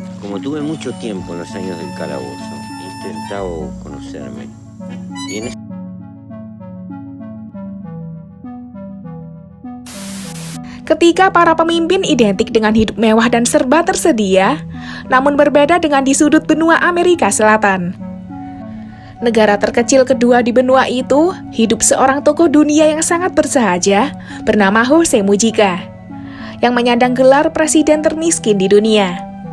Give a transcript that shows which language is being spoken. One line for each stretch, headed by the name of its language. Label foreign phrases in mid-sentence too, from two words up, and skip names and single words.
Spanish: Como tuve mucho tiempo en los años del calabozo, he intentado conocerme. Y en
Indonesian: Ketika para pemimpin identik dengan hidup mewah dan serba tersedia, namun berbeda dengan di sudut benua Amerika Selatan. Negara terkecil kedua di benua itu hidup seorang tokoh dunia yang sangat bersahaja bernama Jose Mujica, yang menyandang gelar presiden termiskin di dunia.